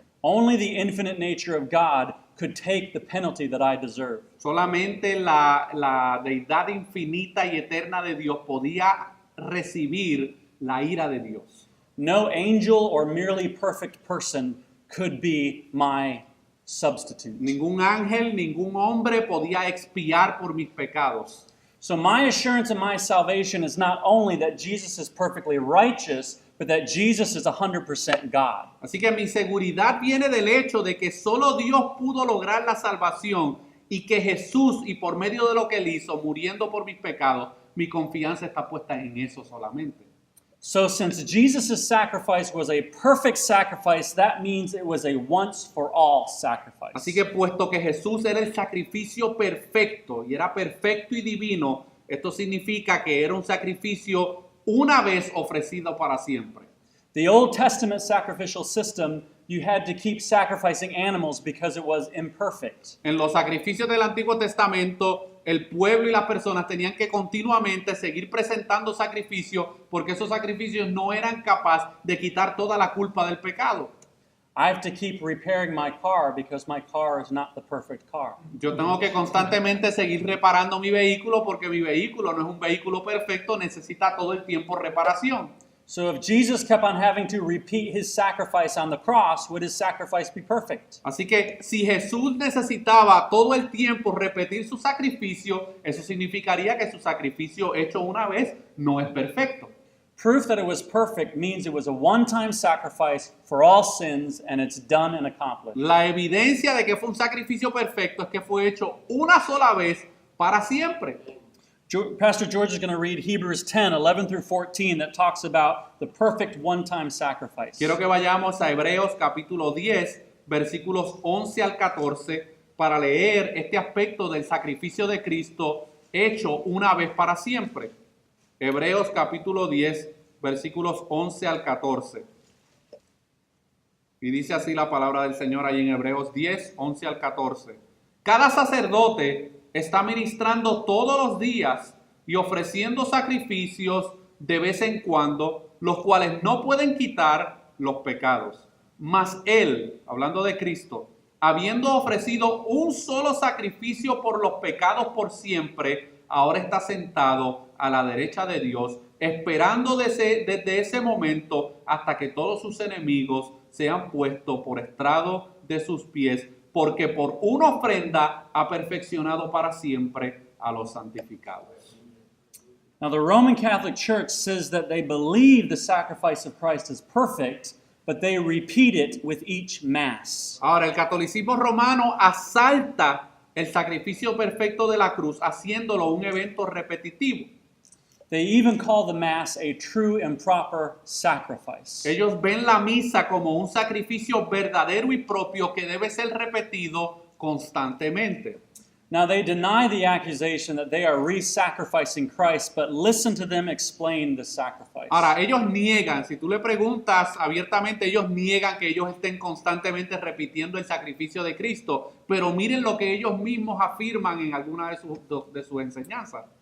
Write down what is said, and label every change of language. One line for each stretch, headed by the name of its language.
English: Only the infinite nature of God could take the penalty that I deserve.
Spanish: Solamente la deidad infinita y eterna de Dios podía recibir la ira de Dios.
English: No angel or merely perfect person could be my substitute.
Spanish: Ningún ángel, ningún hombre podía expiar por mis pecados.
English: So my assurance in my salvation is not only that Jesus is perfectly righteous, but that Jesus is 100% God.
Spanish: Así que mi seguridad viene del hecho de que solo Dios pudo lograr la salvación y que Jesús, y por medio de lo que él hizo, muriendo por mis pecados, mi confianza está puesta en eso solamente.
English: So since Jesus' sacrifice was a perfect sacrifice, that means it was a once for all sacrifice.
Spanish: Así que puesto que Jesús era el sacrificio perfecto y era perfecto y divino, esto significa que era un sacrificio una vez ofrecido para siempre.
English: The Old Testament sacrificial system, you had to keep sacrificing animals because it was imperfect.
Spanish: En los sacrificios del Antiguo Testamento, el pueblo y las personas tenían que continuamente seguir presentando sacrificios porque esos sacrificios no eran capaces de quitar toda la culpa del pecado.
English: I have to keep repairing my car because my car is not the perfect car.
Spanish: Yo tengo que constantemente seguir reparando mi vehículo porque mi vehículo no es un vehículo perfecto, necesita todo el tiempo reparación.
English: So if Jesus kept on having to repeat his sacrifice on the cross, would his sacrifice be perfect?
Spanish: Así que si Jesús necesitaba todo el tiempo repetir su sacrificio, eso significaría que su sacrificio hecho una vez no es perfecto.
English: Proof that it was perfect means it was a one-time sacrifice for all sins and it's done and accomplished.
Spanish: La evidencia de que fue un sacrificio perfecto es que fue hecho una sola vez para siempre.
English: Pastor George is going to read Hebrews 10, 11 through 14 that talks about the perfect one-time sacrifice.
Spanish: Quiero que vayamos a Hebreos capítulo 10, versículos 11 al 14, para leer este aspecto del sacrificio de Cristo hecho una vez para siempre. Hebreos capítulo 10, versículos 11 al 14. Y dice así la palabra del Señor ahí en Hebreos 10, 11 al 14. Cada sacerdote está ministrando todos los días y ofreciendo sacrificios de vez en cuando, los cuales no pueden quitar los pecados. Mas Él, hablando de Cristo, habiendo ofrecido un solo sacrificio por los pecados por siempre, ahora está sentado a la derecha de Dios, esperando desde ese momento hasta que todos sus enemigos sean puestos por estrado de sus pies, porque por una ofrenda ha perfeccionado para siempre a los santificados.
English: Now, the Roman Catholic Church says that they believe the sacrifice of Christ is perfect, but they repeat it with each Mass.
Spanish: Ahora, el catolicismo romano asalta el sacrificio perfecto de la cruz, haciéndolo un evento repetitivo.
English: They even call the Mass a true and proper sacrifice.
Spanish: Ellos ven la misa como un sacrificio verdadero y propio que debe ser repetido constantemente.
English: Now, they deny the accusation that they are re-sacrificing Christ, but listen to them explain the sacrifice.
Spanish: Ahora, ellos niegan, si tú le preguntas abiertamente, ellos niegan que ellos estén constantemente repitiendo el sacrificio de Cristo, pero miren lo que ellos mismos afirman en alguna de sus enseñanzas.